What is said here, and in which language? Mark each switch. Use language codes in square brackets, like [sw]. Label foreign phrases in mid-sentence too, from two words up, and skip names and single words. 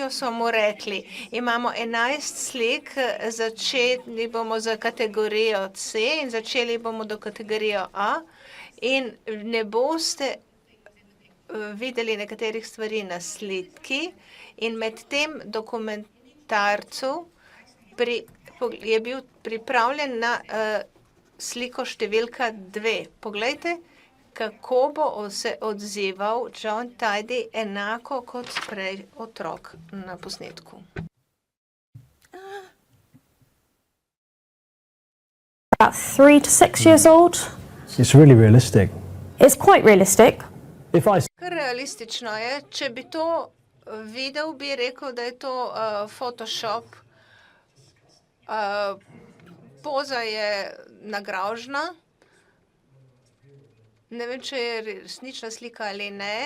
[sl] so mu rekli, imamo 11 slik, začeli bomo za kategorijo C in začeli bomo do kategorijo A in ne boste videli nekaterih stvari na sliki in med tem dokumentarcu je bil pripravljen na sliko številka 2. Poglejte, kako bo se odzival John Tidy enako kot prej otrok na posnetku. [en] About 3 to 6 years old. It's really realistic. It's quite realistic. [sl] Kar realistično je, če bi to videl, bi rekel, da je to Photoshop. Poza je nagražna. Ne vem, če je resnična slika ali ne.